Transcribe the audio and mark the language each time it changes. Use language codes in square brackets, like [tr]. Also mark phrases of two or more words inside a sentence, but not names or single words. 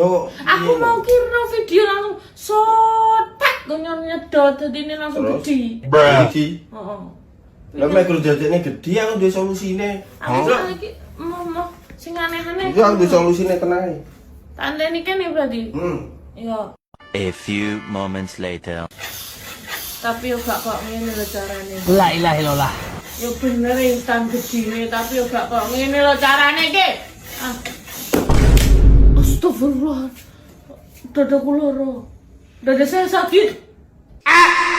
[jv] Aku mau kira video langsung sotek gonyor nyedot dadine langsung gede. Gede. Heeh. Lah mek kerjane gede aku duwe solusine. Aku lagi mau sing aneh-aneh. Itu aku duwe solusine tenang. Tandeni kene berarti. Iya. [en] A few moments later. [jv] Tapi yo gak kok ngene lho carane. [ar] لا إله إلا الله. [jv] Yo bener instan gedine tapi yo gak kok ngene lho carane iki. Ah. Astagfirullah. Dadaku loro. [id] Dada saya sakit.